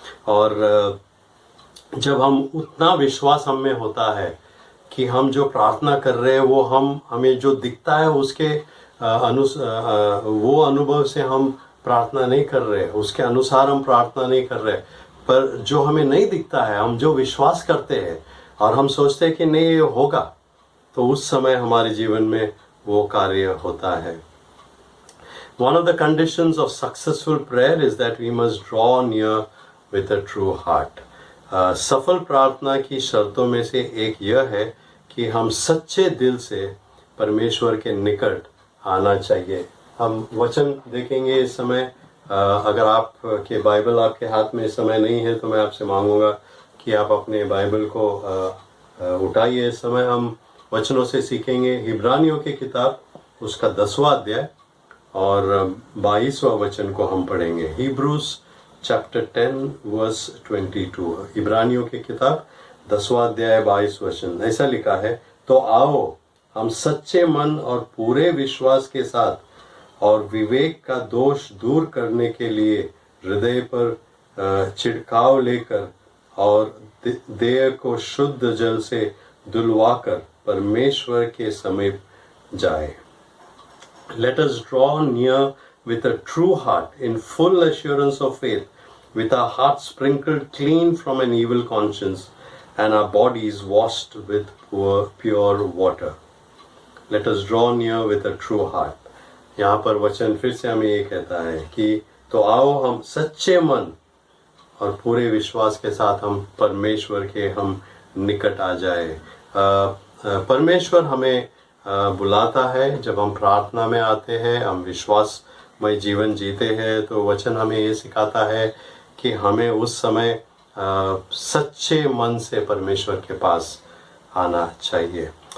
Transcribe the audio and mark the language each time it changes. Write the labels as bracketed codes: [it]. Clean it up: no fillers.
[hi] और जब हम उतना विश्वास हम में होता है कि हम जो प्रार्थना कर रहे हैं वो हमें जो दिखता है उसके वो अनुभव से हम प्रार्थना नहीं कर रहे, उसके अनुसार हम प्रार्थना नहीं कर रहे, पर जो हमें नहीं दिखता है, हम जो विश्वास करते हैं और हम सोचते हैं कि नहीं ये होगा, तो उस समय हमारे जीवन में वो कार्य होता है। [en] One of the conditions of successful prayer is that we must draw near with a true heart. [hi] सफल प्रार्थना की शर्तों में से एक यह है कि हम सच्चे दिल से परमेश्वर के निकट आना चाहिए। हम वचन देखेंगे इस समय। अगर आप के बाइबल आपके हाथ में इस समय नहीं है तो मैं आपसे मांगूंगा कि आप अपने बाइबल को उठाइए। इस समय हम वचनों से सीखेंगे। इब्रानियों की किताब उसका 10वां अध्याय और 22वां वचन को हम पढ़ेंगे। Hebrews chapter 10 verse 22। इब्रानियों की किताब 10वां अध्याय 22 वचन ऐसा लिखा है, तो आओ हम सच्चे मन और पूरे विश्वास के साथ और विवेक का दोष दूर करने के लिए हृदय पर छिड़काव लेकर और देह को शुद्ध जल से धुलवाकर परमेश्वर के समीप जाए। [en] Let us draw near with a true heart in full assurance of faith, with our hearts sprinkled clean from an evil conscience and our bodies washed with pure water. Let us draw near with a true heart. [hi] यहाँ पर वचन फिर से हमें ये कहता है कि तो आओ हम सच्चे मन और पूरे विश्वास के साथ हम परमेश्वर के हम निकट आ जाए। परमेश्वर हमें बुलाता है जब हम प्रार्थना में आते हैं, हम विश्वासमय जीवन जीते हैं, तो वचन हमें ये सिखाता है कि हमें उस समय सच्चे मन से परमेश्वर के पास आना चाहिए।